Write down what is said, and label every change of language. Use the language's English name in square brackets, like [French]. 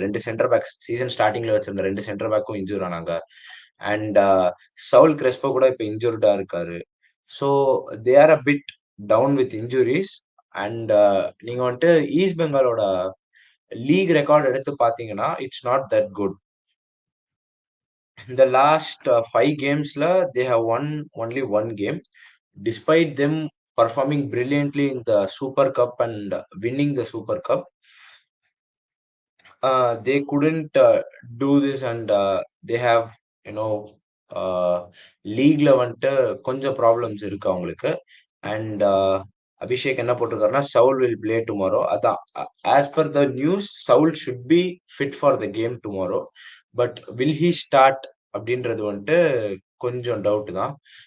[Tamil] 2 centre backs season ஸ்டார்ட்டிங்ல வச்சிருந்த 2 centre பேக்கும் இன்ஜூர் ஆனாங்க. [English] and Saul Crespo [Tamil] கூட இப்ப இன்ஜூர்டா இருக்காரு. [English] So they are a bit down with injuries. [Tamil] And நீங்க வந்துட்டு ஈஸ்ட் பெங்காலோட லீக் ரெக்கார்ட் எடுத்து பார்த்தீங்கன்னா, [English] It's not that good. In the last 5 gamesல they have won only 1 game. Despite them performing brilliantly in the Super Cup and winning the Super Cup, they couldn't do this, and they have, you know, [Tamil] லீக்ல வந்துட்டு கொஞ்சம் problems இருக்கு அவங்களுக்கு. And Abhishek என்ன போட்டிருக்காருன்னா, "Saul [English] Will play tomorrow." அதான் as per the news Saul should be fit for the game tomorrow. But will he start [Tamil] அப்படின்றது வந்துட்டு கொஞ்சம் doubt தான்.